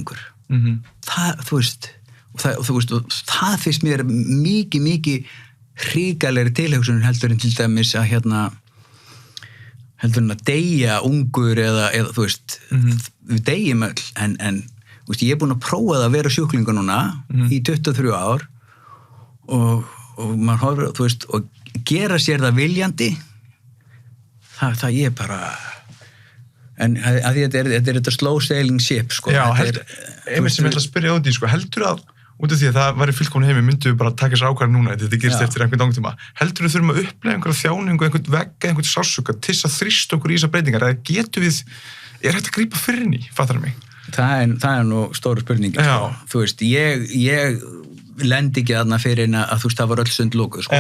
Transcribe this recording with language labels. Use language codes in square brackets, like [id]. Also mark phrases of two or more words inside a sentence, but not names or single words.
[is] Það, þú veist, og það finnst mér mikið hrikalegri tilhugsun heldur en til dæmis að heldur en að deyja ungur eða þú veist, við deyjum öll, en þú veist, ég er búin að prófa það að vera sjúklingur núna í 23 ár og maður horfir, þú veist, og gera sér það viljandi, það ég bara, en að því þetta er þetta [en] slow sailing ship, [is] sko. Já, einmitt sem ég ætla að spyrja út í, sko, heldur að, út af því að það væri fullkominn heimi, myndu við bara taka sér ákvarðan núna, þetta gerist eftir einhvern langtíma. Heldur við þurfum að upplega einhverja þjáningu, einhvern vegga, einhvern sársauka til þess að þrýsta okkur í þessar breytingar, eða getum við, er hægt að grípa fyrir inn í, fattar mig? Það er nú stóru spurningi, sko. Þú veist, ég lendi ekki þarna fyrir en að þú veist, það var öll sund lokuð, sko.